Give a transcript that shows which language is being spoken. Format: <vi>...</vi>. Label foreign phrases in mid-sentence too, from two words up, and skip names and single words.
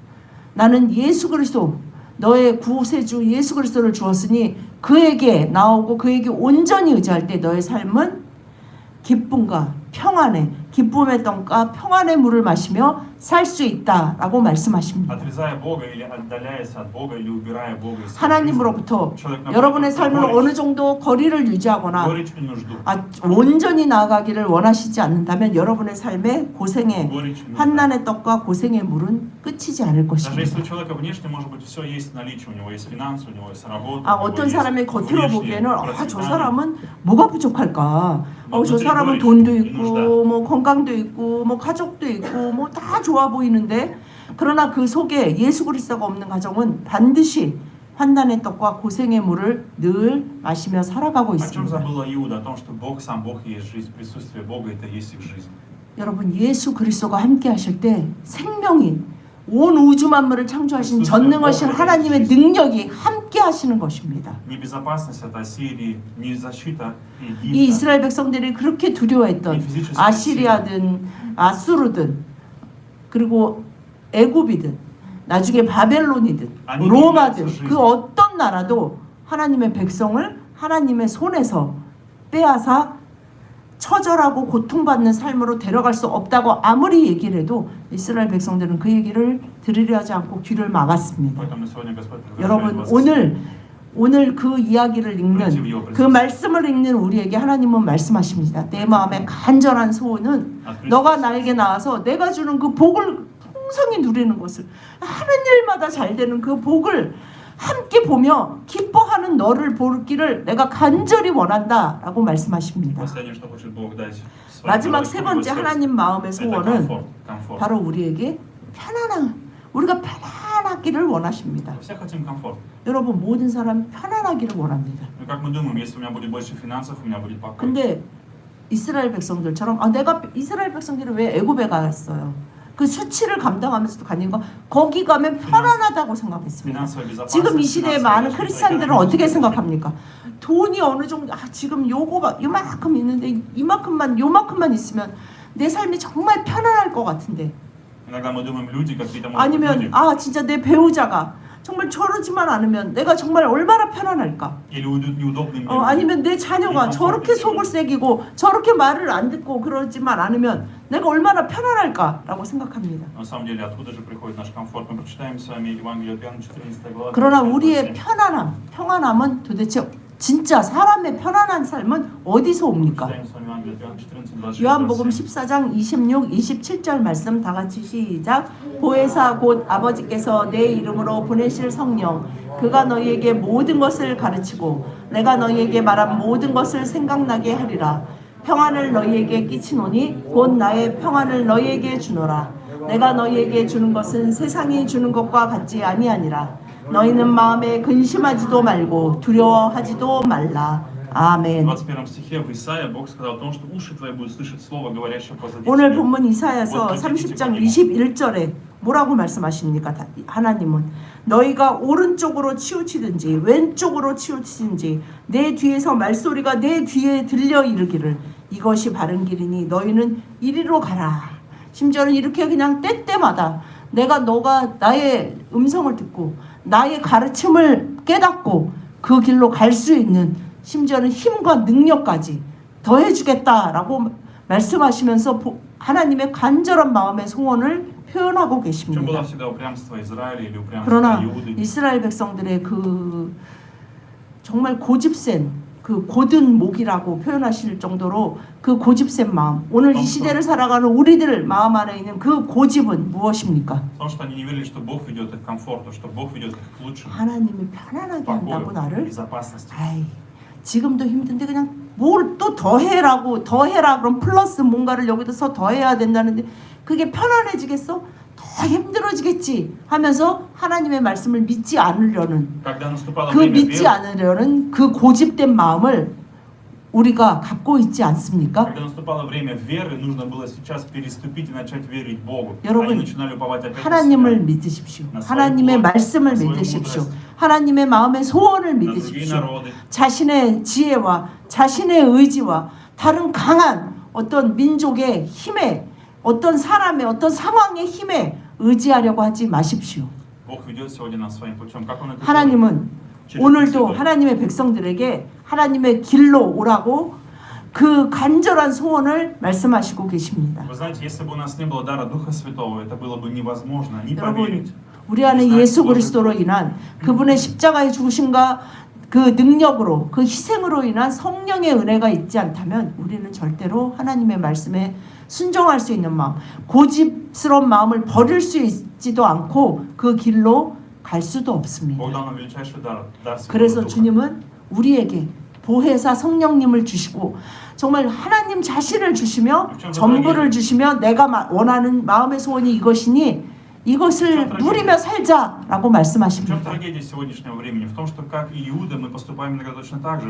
<ko>나는 예수 그리스도 너의 구세주 예수 그리스도를 주었으니 그에게 나오고 그에게 온전히 의지할 때 너의 삶은 기쁨과 평안의 기쁨의 떡과 평안의 물을 마시며 살 수 있다라고 말씀하십니다.</ko> <ru>Отрезая Бога или отдаляясь от Бога или убирая Бога из своей жизни,</ru> <ko>하나님으로부터</ko> <ru>человек находит</ru> <ko>여러분의 삶을</ko> <ru>горечь,</ru> <ko>어느 정도 거리를 유지하거나</ko> <ru>горечь и нужду.</ru> <ko>온전히 나아가기를 원하시지 않는다면 여러분의 삶의 고생의</ko> <ru>Горечь и нужда.</ru> <ko>환난의 떡과 고생의 물은 끝이지 않을</ko> <ru>Даже если</ru> <ko>것입니다.</ko> <ru>у человека внешне, может быть, все есть наличие, у него есть финансы, у него есть работа,</ru> <ko>아,</ko> <ru>у него</ru> <ko>어떤</ko> <ru>есть</ru> <ko>사람의 겉으로</ko> <ru>внешнее</ru> <ko>보기에는 저</ko> <ru>процветание.</ru> <ko>사람은 뭐가 부족할까? 저 사람은 돈도 있고 뭐 건강도 있고 뭐 가족도 있고 뭐 다 좋아 보이는데 그러나 그 속에 예수 그리스도가 없는 가정은 반드시 환난의 떡과 고생의 물을 늘 마시며 살아가고</ko> <ru>О чем</ru> <ko>있습니다.</ko> <ru>забыла Иуда? О том, что Бог сам, Бог и есть жизнь, присутствие Бога это есть их жизнь.</ru> <ko>여러분 예수 그리스도가 함께 하실 때 생명이 온 우주 만물을 창조하신 전능하신 하나님의 능력이 함께 하시는 것입니다.</ko> <ru>Ни безопасность от Ассирии, ни защита</ru> <ko>이</ko> <ru>Египта,</ru> <ko>이스라엘 백성들이 그렇게 두려워했던 아시리아든 아수르든 그리고 애굽이든 나중에 바벨론이든 로마든 그 어떤 나라도 하나님의 백성을 하나님의 손에서 빼앗아 처절하고 고통받는 삶으로 데려갈 수 없다고 아무리 얘기를 해도 이스라엘 백성들은 그 얘기를 들으려 하지 않고 귀를 막았습니다.</ko> <ru>поэтому сегодня Господь предлагает</ru> <ko>여러분</ko> <ru>вас</ru> <ko>오늘 그 이야기를 읽는 그 말씀을 읽는 우리에게 하나님은 말씀하십니다. 내 마음의 간절한 소원은 너가 나에게 나와서 내가 주는 그 복을 풍성히 누리는 것을 하는 일마다 잘 되는 그 복을 함께 보며 기뻐하는 너를 보기를 내가 간절히 원한다라고 말씀하십니다.</ko> <ru>последнее, что хочет Бог дать своим</ru> <ko>마지막</ko> <ru>народам,</ru> <ko>세</ko> <ru>чтобы</ru> <ko>번째</ko> <ru>его</ru> <ko>하나님 마음의</ko> <ru>сердце. Это</ru> <ko>소원은</ko> <ru>комфорт.</ru> <ko>바로 우리에게 우리가 편안하기를 원하십니다.</ko> <ru>Все хотим комфорт.</ru> <ko>여러분 모든 사람 편안하기를 원합니다.</ko> <ru>Ну, как мы думаем, если у меня будет больше финансов, у меня будет покой.</ru> <ko>근데 이스라엘 백성들처럼 내가 이스라엘 백성들이 왜 애굽에 갔어요? 그 수치를 감당하면서도 가는 거 거기 가면 편안하다고 생각했습니다.</ko> <ru>Финансовая безопасность,</ru> <ko>지금 이 시대에</ko> <ru>финансовая</ru> <ko>많은</ko> <ru>защита,</ru> <ko>크리스찬들은</ko> <ru>экономическая</ru> <ko>어떻게</ko> <ru>защита.</ru> <ko>생각합니까? 돈이 어느 정도 지금 요만큼 있는데 요만큼만 있으면 내 삶이 정말 편안할 것 같은데</ko> <ru>Иногда мы думаем, люди какие-то могут быть</ru> <ko>아니면</ko> <ru>люди.</ru> <ko>진짜 내 배우자가 정말 저러지만 않으면 내가 정말 얼마나 편안할까?</ko> <ru>Или неудобные мне.</ru> <ko>아니면 내 자녀가 저렇게 속을 새기고 저렇게 말을 안 듣고 그러지만 않으면 내가 얼마나 편안할까라고 생각합니다.</ko> <ru>На самом деле, откуда же приходит наш комфорт? Мы прочитаем с вами Евангелие от Иоанна, 14 глава.</ru> <ko>그러나 27. 우리의 평안함은 도대체 진짜 사람의 편안한 삶은 어디서 옵니까?</ko> <ru>Читаем с вами Евангелие от Иоанна 14, 26,</ru> <ko>요한복음 27. 14장 26, 27절 말씀 다 같이 시작. 보혜사 곧 아버지께서 내 이름으로 보내실 성령 그가 너희에게 모든 것을 가르치고 내가 너희에게 말한 모든 것을 생각나게 하리라. 평안을 너희에게 끼치노니 곧 나의 평안을 너희에게 주노라. 내가 너희에게 주는 것은 세상이 주는 것과 같지 아니하니라. 너희는 마음에 근심하지도 말고 두려워하지도 말라. 아멘.</ko> <ru>В 21 стихе в Исаии Бог сказал о том, что уши твои будут слышать слово, говорящее позади</ru> <ko>오늘</ko> <ru>тебя.</ru> <ko>본문 이사야서 30장 21절에 뭐라고 말씀하십니까? 하나님은 너희가 오른쪽으로 치우치든지 왼쪽으로 치우치든지 내 뒤에서 말소리가 내 귀에 들려 이르기를 이것이 바른 길이니 너희는 이리로 가라. 심지어는 이렇게 그냥 때때마다 너가 나의 음성을 듣고 나의 가르침을 깨닫고 그 길로 갈 수 있는 심지어는 힘과 능력까지 더해주겠다라고 말씀하시면서 하나님의 간절한 마음의 소원을 표현하고</ko> <ru>В чем</ru> <ko>계십니다.</ko> <ru>было всегда упрямство Израиля или упрямство</ru> <ko>그러나</ko> <ru>Иуды?</ru> <ko>이스라엘 백성들의 그 정말 고집센 그 고든 목이라고 표현하실 정도로 그 고집센 마음 오늘 이 시대를 살아가는 우리들 마음 안에 있는 그 고집은 무엇입니까?</ko> <ru>Потому что они не верили, что Бог ведет их к комфорту, что Бог ведет их к лучшему,</ru> <ko>하나님이 편안하게 한다고</ko> <ru>покою,</ru> <ko>나를</ko> <ru>безопасности.</ru> <ko>아이 지금도 힘든데 그냥 뭘 또 더해라 그럼 플러스 뭔가를 여기서 더해야 된다는데 그게 편안해지겠어? 더 힘들어지겠지 하면서 하나님의 말씀을 믿지 않으려는</ko> <ru>Когда наступало</ru> <ko>그</ko> <ru>время</ru> <ko>믿지</ko> <ru>веры,</ru> <ko>않으려는 그 고집된 마음을 우리가 갖고 있지 않습니까?</ko> <ru>Когда наступало время веры, нужно было сейчас переступить и начать верить Богу.</ru> <ko>여러분,</ko> <ru>Они начинали уповать опять на</ru> <ko>하나님을</ko> <ru>себя,</ru> <ko>믿으십시오. 나 하나님의</ko> <ru>свою</ru> <ko>말씀을</ko> <ru>на свою</ru> <ko>믿으십시오.</ko> <ru>мудрость,</ru> <ko>하나님의 마음의 소원을</ko> <ru>на другие</ru> <ko>믿으십시오.</ko> <ru>народы.</ru> <ko>자신의 지혜와 자신의 의지와 다른 강한 어떤 민족의 힘에 어떤 사람의 어떤 상황의 힘에 의지하려고 하지 마십시오.</ko> <ru>Бог ведет сегодня нас своим путем. Как Он это делает?</ru> <ko>하나님은</ko> <ru>через</ru> <ko>오늘도</ko> <ru>Дух Святой.</ru> <ko>하나님의 백성들에게 하나님의 길로 오라고 그 간절한 소원을 말씀하시고 계십니다.</ko> <ru>Вы знаете, если бы у нас не было дара Духа Святого, это было бы невозможно не</ru> <ko>여러분,</ko> <ru>поверить.</ru> <ko>우리 안에 예수 그리스도로 인한 그분의 십자가의 죽으심과 그 능력으로 그 희생으로 인한 성령의 은혜가 있지 않다면 우리는 절대로 하나님의 말씀에 순종할 수 있는 마음, 고집스러운 마음을 버릴 수 있지도 않고 그 길로 갈 수도 없습니다.</ko> <ru>Бог дал нам величайший дар Святого</ru> <ko>그래서</ko> <ru>Духа.</ru> <ko>주님은 우리에게 보혜사 성령님을 주시고 정말 하나님 자신을 주시며 전부를 주시며 내가 원하는 마음의 소원이 이것이니 이것을 누리며 살자라고</ko> <ru>В чем</ru> <ko>말씀하십니다.</ko> <ru>трагедия сегодняшнего времени? В том, что как и Иуда мы поступаем иногда точно так же.</ru>